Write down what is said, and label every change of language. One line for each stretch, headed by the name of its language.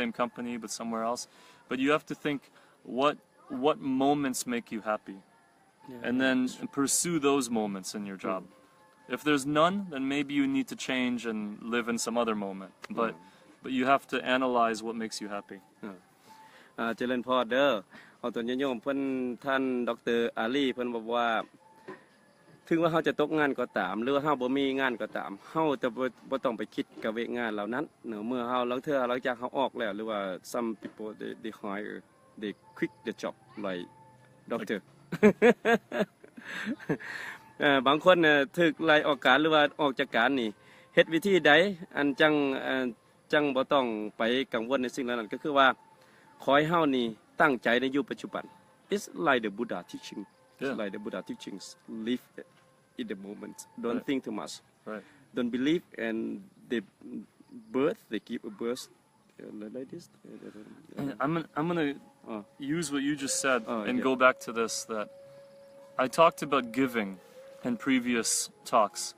English: same company, but somewhere else. But you have to think what moments make you happy, Yeah. and then pursue those moments in your job. If there's none, then maybe you need to change and live in some other moment. But you have to analyze what makes you happy.
Northeastern Thai: เจริญพรเด้อเอาตัวโยมเพิ่นท่านดร.อาลีเพิ่นบอกว่าถึงว่าเฮาจะตกงานก็ตามหรือว่าเฮาบ่มีงานก็ตามเฮาจะบ่ต้องไปคิดกับเวกงานเหล่านั้นเนอะเมื่อเฮาหลังจากเฮาออกแล้วหรือว่า
English: some people they hire they quit the job like doctor
Northeastern Thai: บางคนเนี่ยถูกไล่ออกการหรือว่าออกจากการนี่เฮ็ดวิธีใดอันจังบ่ต้องไปกังวลในสิ่งเหล่านั้นก็คือว่าขอให้เฮานี่ตั้งใจในอยู่ปัจจุบัน
English: It's like the Buddha teaching Yeah. It's like the Buddha teachings live in the moment don't Right. think too much Right. don't believe and they give a birth like this I'm gonna Oh. use what you just said and yeah. go back to this, that I talked about giving in previous talks.